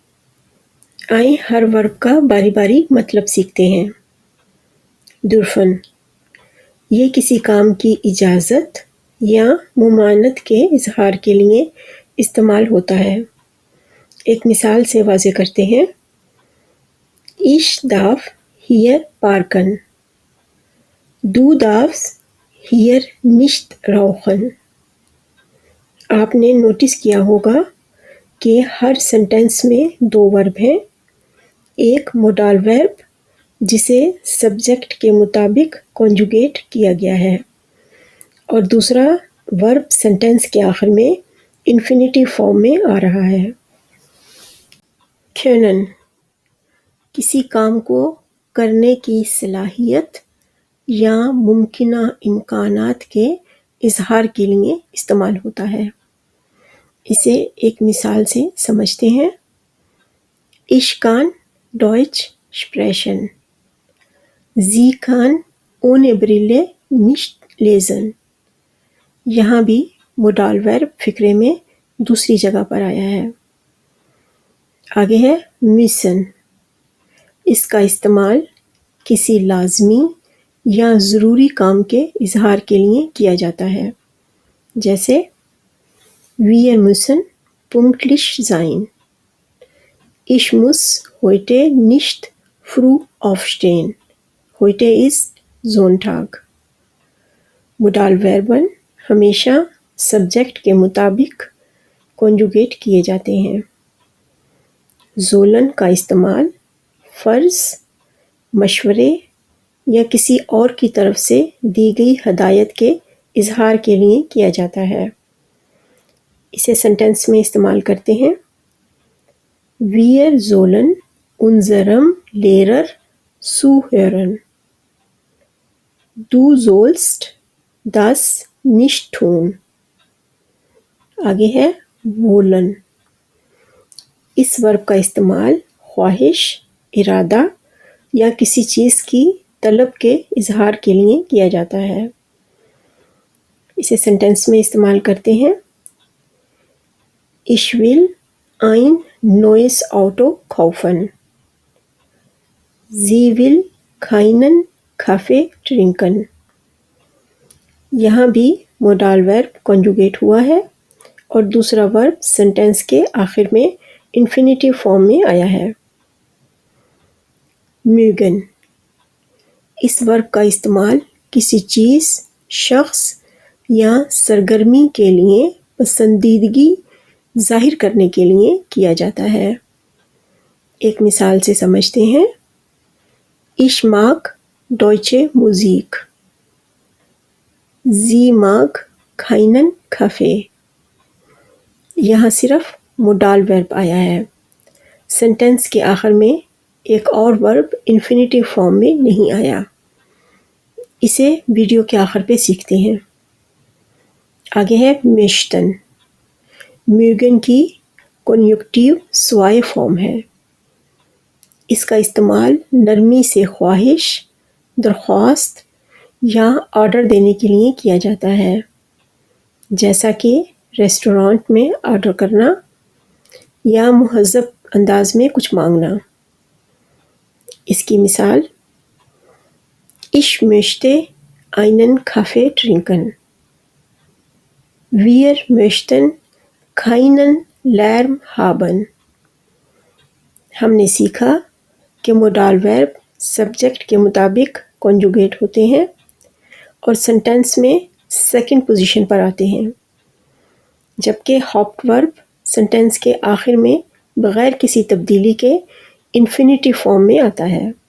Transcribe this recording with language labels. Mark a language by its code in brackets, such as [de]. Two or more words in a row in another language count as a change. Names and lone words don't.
[ur] آئیے ہر ورب کا باری باری مطلب سیکھتے ہیں. دُرفن، یہ کسی کام کی اجازت یا ممانعت کے اظہار کے لیے استعمال ہوتا ہے. ایک مثال سے واضح کرتے ہیں. [de] Ich darf hier parken. Du darfst hier nicht rauchen. [ur] آپ نے نوٹس کیا ہوگا کہ ہر سینٹینس میں 2 ورب ہیں. एक [en] modal verb [ur] جسے سبجیکٹ کے مطابق کانجوگیٹ کیا گیا ہے اور دوسرا ورب سینٹینس کے آخر میں [en] infinitive form [ur] میں آ رہا ہے. können, کسی کام کو کرنے کی صلاحیت یا ممکنہ امکانات کے اظہار کے لیے استعمال ہوتا ہے. اسے ایک مثال سے سمجھتے ہیں. [de] Ich kann Deutsch sprechen. Sie kann ohne Brille nicht lesen. [ur] یہاں بھی [en] modal verb [ur] فقرے میں دوسری جگہ پر آیا ہے. آگے ہے müssen۔ اس کا استعمال کسی لازمی یا ضروری کام کے اظہار کے لیے کیا جاتا ہے، جیسے [de] Wir müssen pünktlich sein. Ich muss heute nicht früh aufstehen. Heute ist Sonntag. [ur] موڈال وربن ہمیشہ سبجیکٹ کے مطابق کانجوگیٹ کیے جاتے ہیں. زولن کا استعمال فرض، مشورے یا کسی اور کی طرف سے دی گئی ہدایت کے اظہار کے لیے کیا جاتا ہے. اسے سینٹینس میں استعمال کرتے ہیں. [de] Wir sollen unserem Lehrer zuhören. Du sollst das nicht tun. [ur] آگے ہے wollen. اس ورب کا استعمال خواہش، ارادہ یا کسی چیز کی طلب کے اظہار کے لیے کیا جاتا ہے. اسے سینٹینس میں استعمال کرتے ہیں. [de] Ich will ein neues Auto kaufen. Sie will keinen Kaffee trinken. [ur] یہاں بھی [en] modal verb [ur] کانجوگیٹ ہوا ہے اور دوسرا ورب سینٹینس کے آخر میں [en] infinitive form [ur] میں آیا ہے. mögen, اس ورب کا استعمال کسی چیز، شخص یا سرگرمی کے لیے پسندیدگی ظاہر کرنے کے لیے کیا جاتا ہے. ایک مثال سے سمجھتے ہیں. [de] Ich mag deutsche Musik. Sie mag keinen Kaffee. [ur] یہاں صرف [en] modal verb [ur] آیا ہے. سینٹینس کے آخر میں ایک اور ورب [en] infinitive form [ur] میں نہیں آیا. اسے ویڈیو کے آخر پہ سیکھتے ہیں. आगे है möchten. mögen की [de] Konjunktiv zwei [ur] فارم ہے. اس کا استعمال نرمی سے خواہش، درخواست یا آرڈر دینے کے لیے کیا جاتا ہے، جیسا کہ ریسٹورنٹ میں آرڈر کرنا یا مہذب انداز میں کچھ مانگنا. اس کی مثال [de] Ich möchte einen Kaffee trinken. Wir möchten keinen Lärm haben. [ur] ہم نے سیکھا کہ [en] modal verb [ur] سبجیکٹ کے مطابق کانجوگیٹ ہوتے ہیں اور سینٹینس میں [en] second position [ur] پر آتے ہیں، جبکہ ہاپٹ ورب سینٹینس کے آخر میں بغیر کسی تبدیلی کے [en] infinitive form [ur] میں آتا ہے.